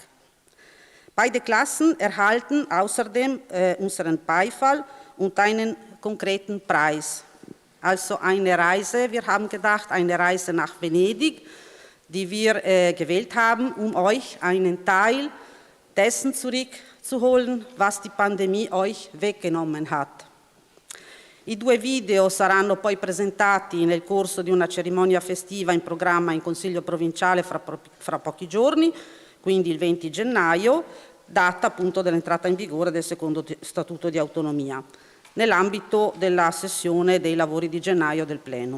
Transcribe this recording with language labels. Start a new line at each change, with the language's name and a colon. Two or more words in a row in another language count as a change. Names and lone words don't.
German: Beide Klassen erhalten außerdem unseren Beifall und einen konkreten Preis. Also eine Reise, wir haben gedacht, eine Reise nach Venedig, die wir gewählt haben, um euch einen Teil dessen zurückzuholen, was die Pandemie euch weggenommen hat.
Italian: I 2 video saranno poi presentati nel corso di una cerimonia festiva in programma in Consiglio provinciale fra pochi giorni, quindi il 20 gennaio, data appunto dell'entrata in vigore del secondo Statuto di autonomia, nell'ambito della sessione dei lavori di gennaio del Plenum.